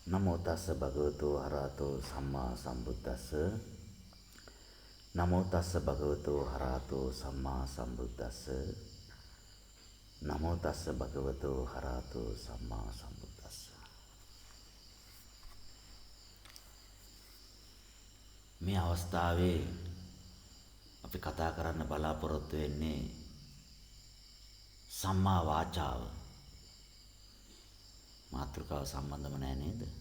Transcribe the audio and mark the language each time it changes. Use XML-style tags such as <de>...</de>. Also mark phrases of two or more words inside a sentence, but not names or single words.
<pi>නමෝ තස්ස භගවතු අරහතෝ සම්මා සම්බුද්දස්ස නමෝ තස්ස භගවතු අරහතෝ සම්මා සම්බුද්දස්ස නමෝ තස්ස භගවතු අරහතෝ සම්මා සම්බුද්දස්ස.</pi> <si>මේ අවස්ථාවේ අපි කතා කරන්න බලාපොරොත්තු වෙන්නේ සම්මා වාචාව. මාතෘකාව සම්බන්ධම නෑ නේද?</si>